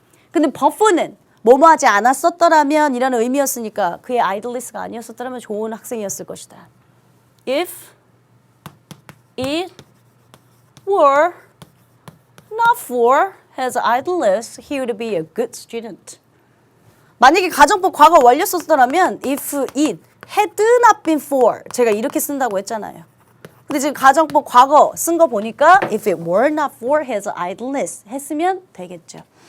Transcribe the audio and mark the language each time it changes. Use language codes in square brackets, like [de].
[ko] 근데 버프는 뭐뭐 하지 않았었더라면 이라는 의미였으니까 그의 idleness가 아니었었더라면 좋은 학생이었을 것이다. [en] If it were not for his idleness, he would be a good student. [ko] 만약에 가정법 과거 완료 썼더라면 [en] if it had not been for [ko] 제가 이렇게 쓴다고 했잖아요. 근데 지금 가정법 과거 쓴 거 보니까 [en] if it were not for his idleness [ko] 했으면 되겠죠.